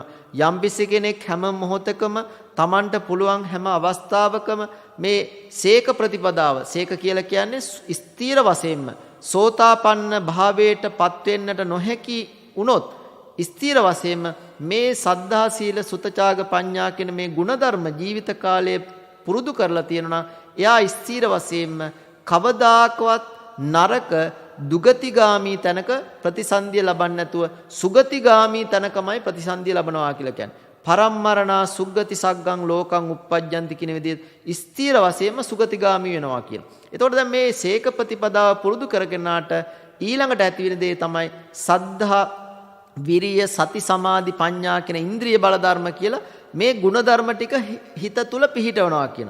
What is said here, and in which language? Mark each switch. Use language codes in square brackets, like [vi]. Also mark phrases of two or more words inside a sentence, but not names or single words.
[si] යම්පිසි කෙනෙක් හැම මොහොතකම Tamanට පුළුවන් හැම අවස්ථාවකම මේ ශේක ප්‍රතිපදාව ශේක කියලා කියන්නේ ස්ථීර වශයෙන්ම සෝතාපන්න භාවයට පත් වෙන්නට නොහැකි වුණොත් ස්ථීර වශයෙන්ම මේ සද්ධා සීල සුතචාග පඤ්ඤා කියන මේ ගුණධර්ම ජීවිත කාලයේ පුරුදු කරලා තියෙනවා. එයා ස්ථීර වශයෙන්ම කවදාකවත් නරක දුගතිගාමී තැනක ප්‍රතිසන්දිය ලබන්නේ නැතුව සුගතිගාමී තැනකමයි ප්‍රතිසන්දිය ලබනවා කියලා කියන්නේ. [pi] පරම්මරණා සුග්ගති සග්ගං ලෝකං uppajjanti [si] කියන විදිහට ස්ථීර වශයෙන්ම සුගතිගාමී වෙනවා කියලා. එතකොට දැන් මේ ශේක ප්‍රතිපදාව පුරුදු කරගෙනාට ඊළඟට ඇති වෙන දේ තමයි සද්ධා විරිය සති සමාධි ප්‍රඥා කියන ඉන්ද්‍රිය බල ධර්ම කියලා මේ ගුණ ධර්ම ටික හිත තුල පිහිටවනවා කියන.